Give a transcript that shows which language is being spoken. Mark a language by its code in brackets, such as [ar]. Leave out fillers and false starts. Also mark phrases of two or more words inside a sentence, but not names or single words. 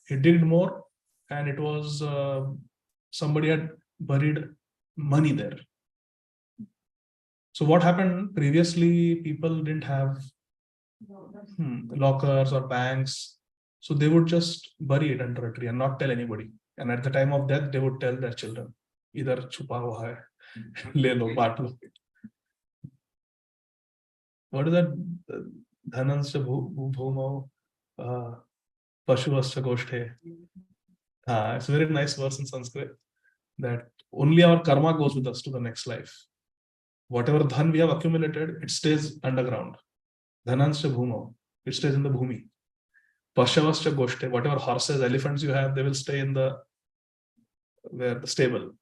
[en] He digged more and it was somebody had buried money there. So what happened previously, people didn't have lockers or banks. So they would just bury it under a tree and not tell anybody. And at the time of death, they would tell their children, either [hi] छुपा हुआ है, ले लो, बाँट लो. [en] What is that? [sa] धनानि भूमौ पशवश्च गोष्ठे. [en] It's a very nice verse in Sanskrit that only our karma goes with us to the next life. Whatever dhan we have accumulated, it stays underground. [sa] धनानि भूमौ, [en] it stays in the bhumi. [sa] पशवश्च गोष्ठे, [en] whatever horses, elephants you have, they will stay in the stable.